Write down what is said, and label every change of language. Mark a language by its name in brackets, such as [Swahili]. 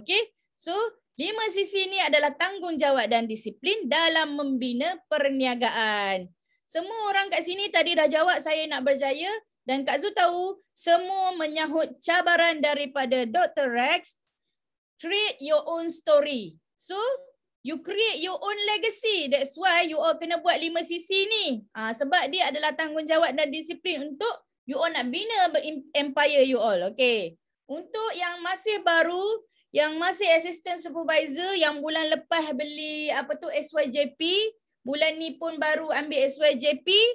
[Malay] Okay. So 5 sisi ni adalah tanggungjawab dan disiplin dalam membina perniagaan. Semua orang kat sini tadi dah jawab saya nak berjaya. Dan Kak Zu tahu semua menyahut cabaran daripada Dr. [English] Rex. Create your own story. So, you create your own legacy. That's why you all [Malay] kena buat 5 sisi ni. Sebab dia adalah tanggungjawab dan disiplin untuk you all nak bina empire you all. Okay. Untuk yang masih baru, yang masih assistant supervisor, yang bulan lepas beli SYJP, bulan ni pun baru ambil SYJP.